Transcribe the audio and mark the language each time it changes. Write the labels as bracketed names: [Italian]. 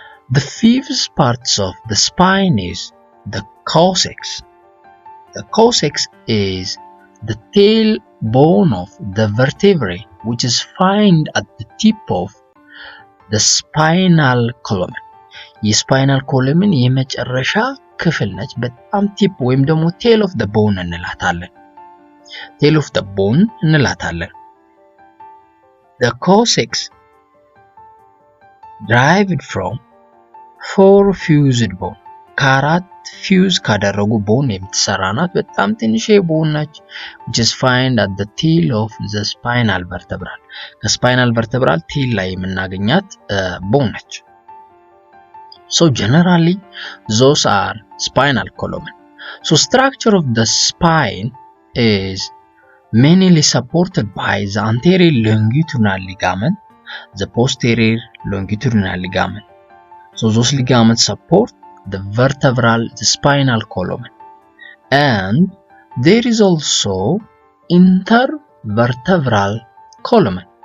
[English] The fifth parts of the spine is the coccyx. The coccyx is the tail bone of the vertebrae which is found at the tip of the spinal column. [Amharic] የስፓይናል ኮለምን የመጨረሻ ክፍል ነች። በጣም ቲፕ ወይም ደግሞ [English] tail of the bone [Amharic] እንላታለን. [English] tail of the bone [Amharic] እንላታለን. [English] The coccyx derived from 4 fused bone. [Amharic] ከአራት ፊውዝ ካደረጉ ቦን የምትሰራ ናት። በጣም ትንሽ ቦን ነች [English] which is found at the tail of the spinal vertebral. [Amharic] ከስፓይናል vertebral tail ላይ የምናገኛት ቦን ነች. [English] So generally those are spinal column. So structure of the spine is mainly supported by the anterior longitudinal ligament, the posterior longitudinal ligament. So those ligaments support the spinal column, and there is also intervertebral column.